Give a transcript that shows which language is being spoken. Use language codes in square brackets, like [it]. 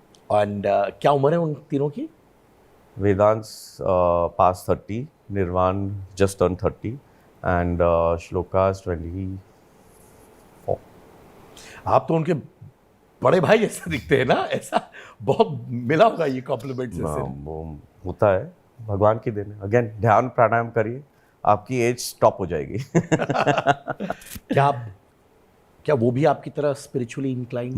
[hi] And क्या उम्र है उन तीनों की? [en] Vedant's past 30, Nirvan just turned 30, and Shloka's 24. [hi] आप तो उनके बड़े भाई जैसे दिखते हैं ना, ऐसा बहुत मिला होगा ये कॉम्प्लीमेंट से? वो होता है, भगवान की देन है. अगेन ध्यान प्राणायाम करिए, आपकी एज स्टॉप हो जाएगी. क्या वो भी आपकी तरह स्पिरिचुअली इंक्लाइंड?